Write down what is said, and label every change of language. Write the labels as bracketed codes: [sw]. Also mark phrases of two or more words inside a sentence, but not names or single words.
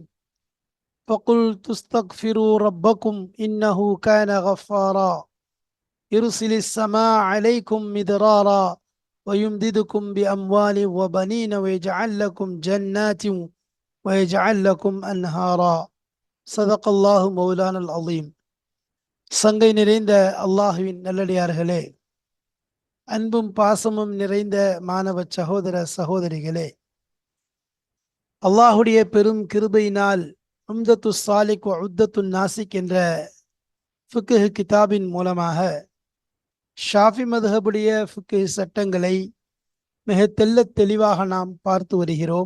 [ar] فقلت استغفروا ربكم إنه كان غفارا يرسل السماء عليكم مدرارا ويمددكم بأموال وبنين ويجعل لكم جنات ويجعل لكم أنهارا. صدق الله مولانا العظيم. [ta] சங்கை நிறைந்த அல்லாஹுவின் நல்லடியார்களே, அன்பும் பாசமும் நிறைந்த மாணவ சகோதர சகோதரிகளே, அல்லாஹுடைய பெரும் கிருபையினால் உம்தத்து சாலிக் உத்தத்து நாசிக் என்ற ஃபிக்ஹ் கிதாபின் மூலமாக ஷாஃபி மதுஹபுடைய ஃபிக்ஹ் சட்டங்களை மிக தெளிவாக நாம் பார்த்து வருகிறோம்.